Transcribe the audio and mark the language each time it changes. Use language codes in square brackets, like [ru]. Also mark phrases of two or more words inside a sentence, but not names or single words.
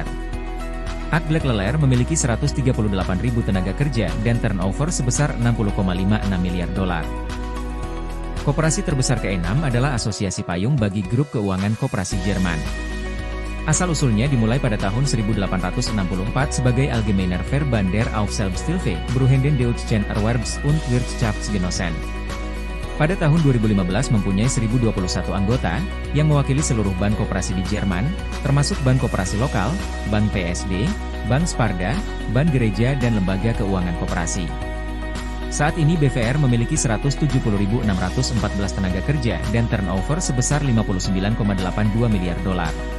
[id] Leclerc memiliki 138.000 tenaga kerja dan turnover sebesar 60,56 miliar dolar. Koperasi terbesar keenam adalah Asosiasi Payung bagi Grup Keuangan Koperasi Jerman. Asal-usulnya dimulai pada tahun 1864 sebagai Allgemeiner Verband der Aufsichtsbetriebe, Beruhenden Deutschen Erwerbs- und Wirtschaftsgenossen. Pada tahun 2015 mempunyai 1.021 anggota, yang mewakili seluruh bank koperasi di Jerman, termasuk bank koperasi lokal, bank PSD, bank Sparda, bank gereja dan lembaga keuangan koperasi. Saat ini BVR memiliki 170.614 tenaga kerja dan turnover sebesar 59,82 miliar dolar.